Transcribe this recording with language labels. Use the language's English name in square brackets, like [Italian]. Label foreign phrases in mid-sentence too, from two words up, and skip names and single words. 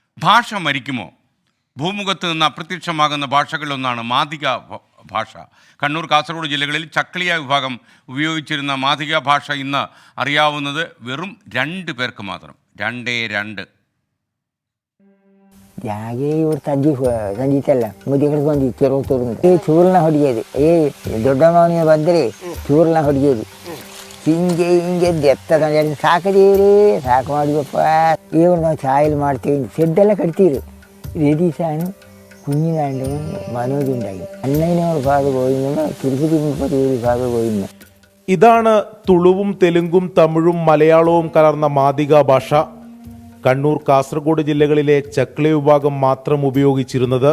[Malayalam] ഭാഷ മരിക്കുമോ? ഭൂമുഖത്ത് നിന്ന് അപ്രത്യക്ഷമാകുന്ന ഭാഷകളിലൊന്നാണ് മാതിക ഭാഷ. കണ്ണൂർ, കാസർഗോഡ് ജില്ലകളിൽ ചക്ലിയ വിഭാഗം ഉപയോഗിച്ചിരുന്ന മാതിക ഭാഷ ഇന്ന് അറിയാവുന്നത് വെറും 2 പേർക്ക് മാത്രം. 2. [Kannada] ಜಾಗೆ ಇವ್ರು ಸಂಜೀತಲ್ಲ ಮುದಿಗಳು ಬಂದು ಕೆರವು ತೋರಿದ್ರು ಚೂರ್ನ ಹೊಡಿಯೋದು ದೊಡ್ಡ ಮಾವನಿಗೆ ಬಂದರೆ ಚೂರ್ನ ಹೊಡಿಯೋದು ಹಿಂಗೆ ಎತ್ತದ ಸಾಕದೇರಿ ಸಾಕು ಮಾಡಿದಪ್ಪ ಇವ್ರು ನಾವು ಚಾಯಲ್ ಮಾಡ್ತೀವಿ ಶೆಡ್ಡೆಲ್ಲ ಕಟ್ತೀರಿ [Malayalam] രതീശാണ് കുഞ്ഞിനാണ്ട് മനോജുണ്ടായി അന്നതിനോട് ഭാഗ പോയിന്ന് [Kannada] തിരുപ്പതി 30 ഭാഗ പോയിന്ന്. [Malayalam] ഇതാണ് തുളുവും തെലുങ്കും തമിഴും മലയാളവും കലർന്ന മാതിക ഭാഷ. കണ്ണൂർ, കാസർഗോഡ് ജില്ലകളിലെ ചക്ലി വിഭാഗം മാത്രം ഉപയോഗിച്ചിരുന്നത്.